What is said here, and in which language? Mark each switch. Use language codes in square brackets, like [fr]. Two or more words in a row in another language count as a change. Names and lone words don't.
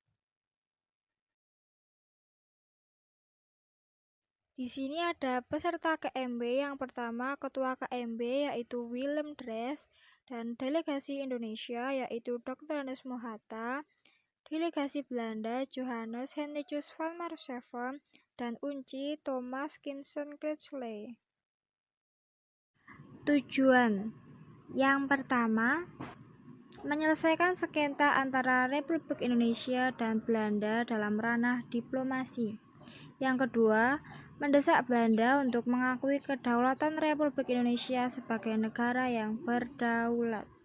[id] Di sini ada peserta KMB. Yang pertama, ketua KMB yaitu Willem Drees, dan delegasi Indonesia yaitu Dr. Andes Mohatta, delegasi Belanda Johannes Heinrich van Maarseveen, dan Unci Thomas Kinson Critchley. Tujuan yang pertama, menyelesaikan sengketa antara Republik Indonesia dan Belanda dalam ranah diplomasi. Yang kedua, mendesak Belanda untuk mengakui kedaulatan Republik Indonesia sebagai negara yang berdaulat.